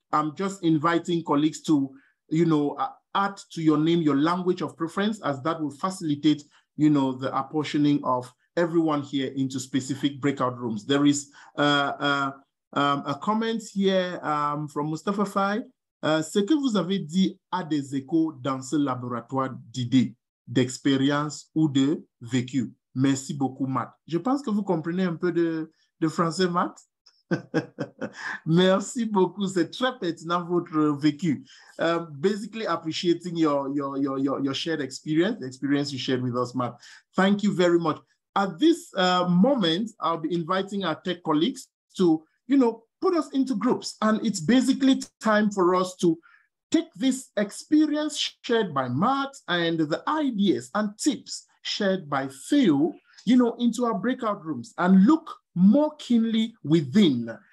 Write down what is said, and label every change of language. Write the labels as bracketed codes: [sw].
[en] I'm just inviting colleagues to add to your name your language of preference, as that will facilitate the apportioning of everyone here into specific breakout rooms. There is a comment here from Mustafa Fai. [fr] Ce que vous avez dit a des échos dans ce laboratoire d'idées, d'expériences ou de vécu. Merci beaucoup, Matt. Je pense que vous comprenez un peu de français, Matt. Merci beaucoup. C'est très pertinent votre vécu. [en] Basically appreciating your shared experience, the experience you shared with us, Matt. Thank you very much. At this moment, I'll be inviting our tech colleagues to, put us into groups. And it's basically time for us to take this experience shared by Matt and the ideas and tips shared by Theo, into our breakout rooms and look more keenly within.